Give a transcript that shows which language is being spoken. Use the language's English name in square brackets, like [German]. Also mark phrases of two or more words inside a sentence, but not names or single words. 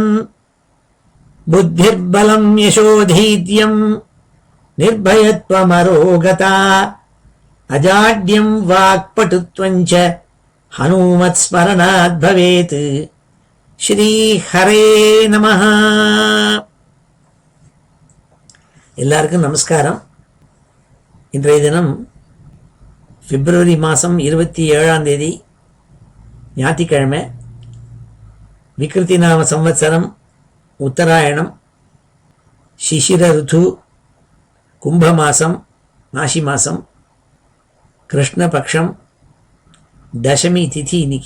[Sanskrit] बुद्धिर्बलं यशोधैर्यं निर्भयत्वमरोगता अजाड्यं वाक्पटुत्वं च हनुमत्स्मरणात् भवेत्। श्री हरे நமஹ. [Tamil] எல்லாருக்கும் நமஸ்காரம். இன்றைய தினம் பிப்ரவரி மாதம் 27 ஞாயிற்றுக்கிழமை. விக்ருதி நாம சம்வத்சரம் உத்தராயணம் சிசிர ருத்து கும்ப மாசம் மாசி மாசம் கிருஷ்ணபக்ஷம் தசமி திதி இன்னைக்கு.